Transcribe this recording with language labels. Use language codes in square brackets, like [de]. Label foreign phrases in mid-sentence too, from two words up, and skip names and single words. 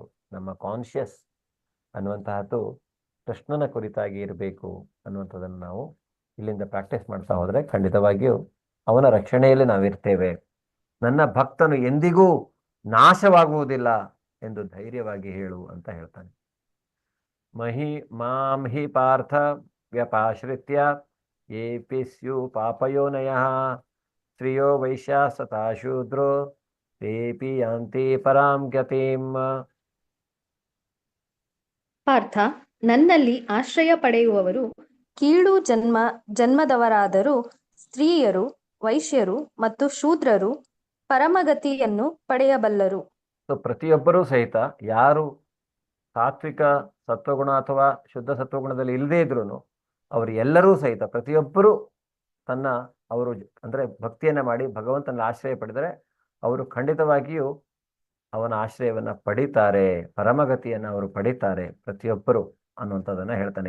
[kn] ನಮ್ಮ ಕಾನ್ಷಿಯಸ್ ಅನ್ನುವಂತಹದ್ದು ಕೃಷ್ಣನ ಕುರಿತಾಗಿ ಇರಬೇಕು ಅನ್ನುವಂಥದ್ದನ್ನು ನಾವು ಇಲ್ಲಿಂದ ಪ್ರಾಕ್ಟೀಸ್ ಮಾಡ್ತಾ ಹೋದ್ರೆ ಖಂಡಿತವಾಗಿಯೂ ಅವನ ರಕ್ಷಣೆಯಲ್ಲಿ ನಾವಿರ್ತೇವೆ. ನನ್ನ ಭಕ್ತನು ಎಂದಿಗೂ ನಾಶವಾಗುವುದಿಲ್ಲ ಎಂದು ಧೈರ್ಯವಾಗಿ ಹೇಳು ಅಂತ ಹೇಳ್ತಾನೆ. [sa] ಮಾಂ ಹಿ ಪಾರ್ಥ ವ್ಯಪಾಶ್ರಿತ್ಯ ಯೇಪಿ ಸ್ಯು ಪಾಪಯೋನಯಃ ಸ್ತ್ರಿಯೋ ವೈಶ್ಯ ಸತಾ ಶೂದ್ರೋ ತೇಪಿ ಯಾಂತಿ ಪರಾಂ ಗತಿಂ. [kn] ಪಾರ್ಥ, ನನ್ನಲ್ಲಿ ಆಶ್ರಯ ಪಡೆಯುವವರು ಕೀಳು ಜನ್ಮದವರಾದರೂ ಸ್ತ್ರೀಯರು, ವೈಶ್ಯರು ಮತ್ತು ಶೂದ್ರರು ಪರಮಗತಿಯನ್ನು ಪಡೆಯಬಲ್ಲರು. ಪ್ರತಿಯೊಬ್ಬರೂ ಸಹಿತ ಯಾರು ಸಾತ್ವಿಕ ಸತ್ವಗುಣ ಅಥವಾ ಶುದ್ಧ ಸತ್ವಗುಣದಲ್ಲಿ ಇಲ್ಲದೇ ಇದ್ರು ಅವರು ಎಲ್ಲರೂ ಸಹಿತ ಪ್ರತಿಯೊಬ್ಬರೂ ಅವರು ಅಂದ್ರೆ ಭಕ್ತಿಯನ್ನ ಮಾಡಿ ಭಗವಂತನ ಆಶ್ರಯ ಪಡೆದರೆ ಅವರು ಖಂಡಿತವಾಗಿಯೂ ಅವನ ಆಶ್ರಯವನ್ನ ಪಡಿತಾರೆ, ಪರಮಗತಿಯನ್ನ ಅವರು ಪಡಿತಾರೆ ಪ್ರತಿಯೊಬ್ಬರು ಅನ್ನುವಂಥದ್ದನ್ನ ಹೇಳ್ತಾನೆ.